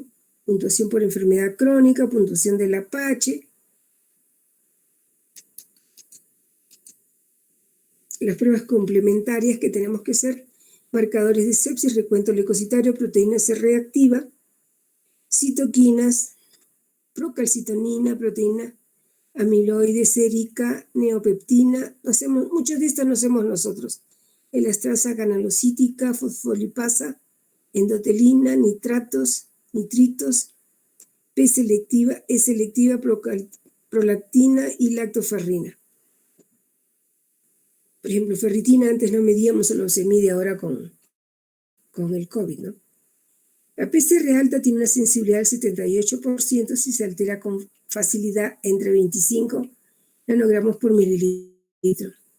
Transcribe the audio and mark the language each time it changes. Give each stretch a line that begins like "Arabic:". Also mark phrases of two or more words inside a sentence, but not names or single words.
Spanish: Puntuación por enfermedad crónica, puntuación del Apache, las pruebas complementarias que tenemos que hacer, marcadores de sepsis, recuento leucocitario, proteína C reactiva, citoquinas, procalcitonina, proteína amiloide sérica, neopeptina, muchas de estas no hacemos nosotros. Elastrasa ganalocítica, fosfolipasa, endotelina, nitritos, P selectiva, E selectiva, prolactina y lactoferrina. Por ejemplo, ferritina antes no medíamos, solo se mide ahora con el COVID, ¿no? La PCR alta tiene una sensibilidad del 78% si se altera con facilidad entre 25 nanogramos por mililitro.